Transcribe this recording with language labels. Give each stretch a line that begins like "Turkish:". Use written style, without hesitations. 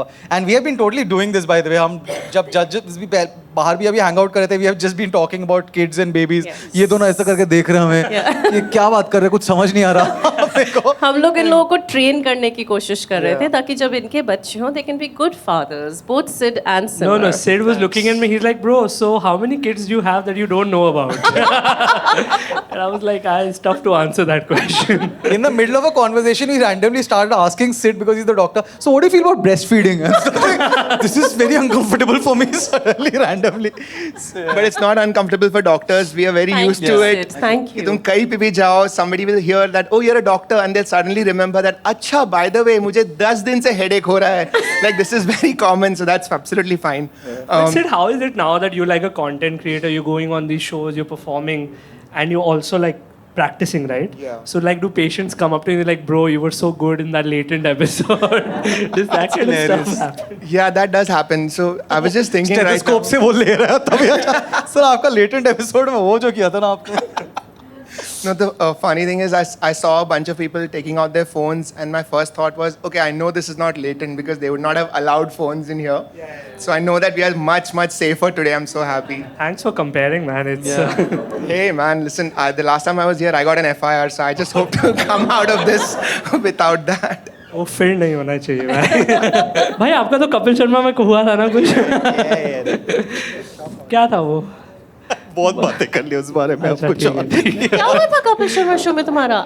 English: And we have been totally doing this, by the way.
Hindi: हम जब judges भी बाहर भी अभी hang out कर रहे थे,
English: we have just been talking about kids and babies.
Hindi: ये दोनों ऐसा करके देख रहे हैं हमें. ये क्या बात कर रहे हैं, कुछ समझ नहीं आ रहा. हम लोग इन लोगों को ट्रेन करने की कोशिश कर रहे थे ताकि जब इनके बच्चे हों,
English: they can be good fathers, both Sid and Simar. No, Sid was looking at me. He's like, bro, so how many kids do you have that you don't know about? And I was like, it's tough to answer that question. In the middle of a conversation, we randomly started asking Sid, because he's the doctor, so what do you feel about breastfeeding? This is very uncomfortable for me suddenly, randomly. But it's not uncomfortable for doctors. We are very used to it. Thank you.
Hindi: तुम कहीं पे भी जाओ,
English: somebody will hear that, oh, you're a doctor, and they'll suddenly remember that, अच्छा, by the way,
Hindi: मुझे 10 दिन से headache हो रहा है.
English: Like, this is very common, so that's absolutely fine. But Sid, how is it now that you're like a content creator, you're going on these shows, you're performing, and you're also like practicing, right? Yeah. So like, do patients come up to you like, bro, you were so good in that latent episode? Does that kind of stuff happen? Yeah, that does happen. So I was just thinking right now.
Hindi: Stethoscope से वो ले रहा है तभी अच्छा. Sir, आपका latent episode में वो जो किया था ना आपने.
English: No, the funny thing is, I saw a bunch of people taking out their phones, and my first thought was, okay, I know this is not latent because they would not have allowed phones in here. So I know that we are much, much safer today. I'm so happy. Thanks for comparing, man. It's Hey, man, listen, the last time I was here, I got an FIR, so I just hope to come out of this without that.
Hindi: वो फिर नहीं होना चाहिए भाई. भाई आपका तो कपिल शर्मा में हुआ था ना कुछ. क्या था वो? बहुत बातें कर ली उस बारे में. अब कुछ और क्या हुआ था कपिल शर्मा शो में तुम्हारा?